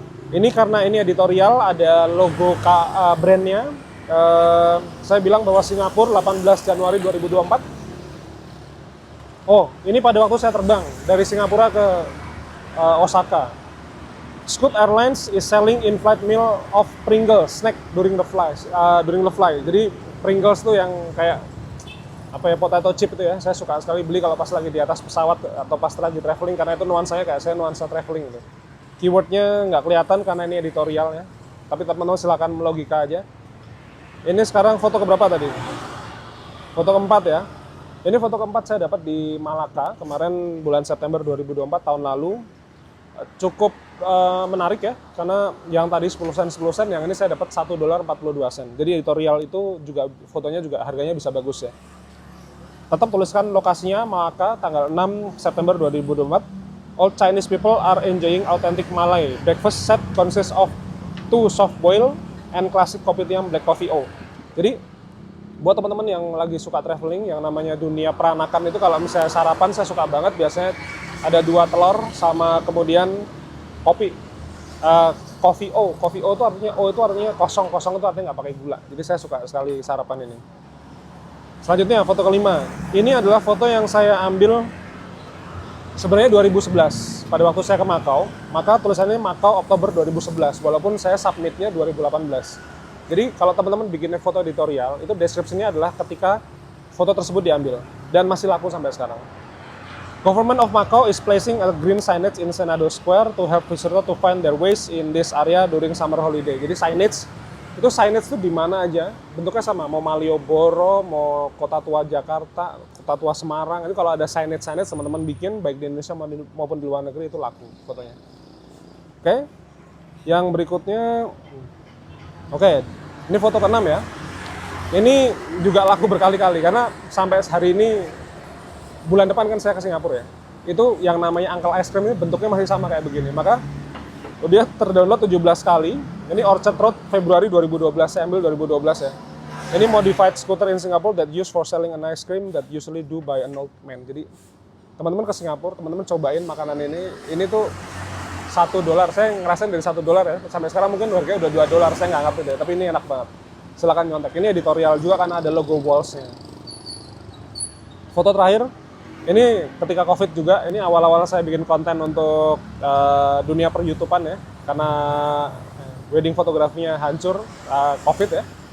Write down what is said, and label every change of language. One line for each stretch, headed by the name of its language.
Indonesian: Ini karena ini editorial, ada logo brandnya. Saya bilang bahwa Singapura 18 Januari 2024. Oh, ini pada waktu saya terbang dari Singapura ke Osaka.
English: Scoot Airlines is selling in-flight meal of Pringles snack during the flight.
Indonesian: Jadi Pringles tuh yang kayak apa ya, potato chip itu ya. Saya suka sekali beli kalau pas lagi di atas pesawat atau pas lagi traveling, karena itu nuansanya kayak saya nuansa traveling gitu. Keywordnya nggak kelihatan karena ini editorial ya. Tapi teman-teman silakan melogika aja. Ini sekarang foto keberapa tadi? Foto keempat ya. Ini foto keempat saya dapat di Malaka kemarin bulan September 2024 tahun lalu. Cukup menarik ya, karena yang tadi 10 sen, yang ini saya dapat $1.42. Jadi editorial itu juga fotonya juga harganya bisa bagus ya. Tetap tuliskan lokasinya Malaka tanggal 6 September 2024.
English: All Chinese people are enjoying authentic Malay. Breakfast set consists of 2 soft boil and classic kopitiam black coffee.
Indonesian: Jadi buat teman-teman yang lagi suka traveling, yang namanya dunia peranakan itu, kalau misalnya sarapan saya suka banget, biasanya ada 2 telur sama kemudian kopi. Coffee itu artinya kosong itu artinya nggak pakai gula. Jadi saya suka sekali sarapan ini. Selanjutnya foto kelima. Ini adalah foto yang saya ambil sebenarnya 2011 pada waktu saya ke Makau. Maka tulisannya Makau Oktober 2011, walaupun saya submitnya 2018. Jadi kalau teman-teman bikin foto editorial, itu deskripsinya adalah ketika foto tersebut diambil dan masih laku sampai sekarang.
English: Government of Macau is placing a green signage in Senado Square to help visitors to find their ways in this area during summer holiday.
Indonesian: Jadi signage itu di mana aja, bentuknya sama, mau Malioboro, mau Kota Tua Jakarta, Kota Tua Semarang. Itu kalau ada signage teman-teman bikin baik di Indonesia maupun di luar negeri itu laku fotonya. Oke. Yang berikutnya, oke, ini foto ke-6 ya. Ini juga laku berkali-kali karena sampai hari ini, bulan depan kan saya ke Singapura ya. Itu yang namanya Uncle Ice Cream ini bentuknya masih sama kayak begini. Maka dia terdownload 17 kali. Ini Orchard Road Februari 2012, saya ambil 2012 ya.
English: Ini modified scooter in Singapore that used for selling an ice cream that usually do by an old man.
Indonesian: Jadi teman-teman ke Singapura, teman-teman cobain makanan ini. Ini tuh $1, saya ngerasain dari $1 ya. Sampai sekarang mungkin harganya udah $2, saya nggak ngerti deh. Tapi ini enak banget. Silakan nyontek. Ini editorial juga karena ada logo Walls-nya. Foto terakhir. Ini ketika COVID juga, ini awal-awal saya bikin konten untuk dunia per-YouTubean ya, karena wedding fotografinya hancur COVID ya.